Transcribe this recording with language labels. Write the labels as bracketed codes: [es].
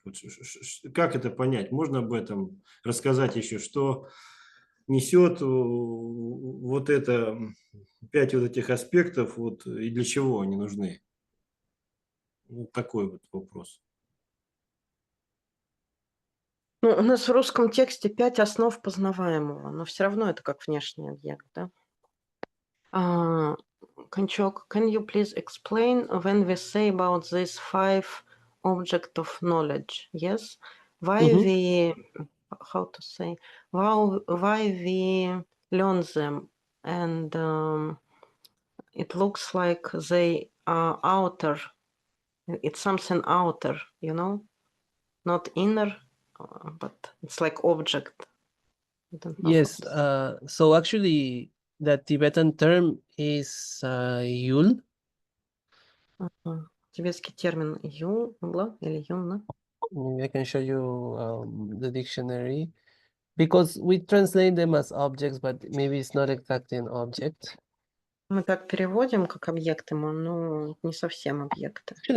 [ru] Вот, как это понять? Можно об этом рассказать еще, что несет вот это 5 вот этих аспектов, вот, и для чего они нужны? Вот такой вот вопрос. Ну, у нас в русском тексте 5 основ познаваемого, но все равно это как внешний объект, да? [en] Kanchok, can you please explain when we say about these 5 objects of knowledge? Yes, why Mhm. we, how to say, why we learn them, and it looks like they are outer. It's something outer, you know, not inner, but it's like object. I don't know how Yes, to say. so actually the Tibetan term is Yul. [ru] Тибетский термин юла или юна. [en] Maybe I can show you the dictionary because we translate them as objects, but maybe it's not exactly an object. [ru] Мы так переводим как объекты, но не совсем объекты.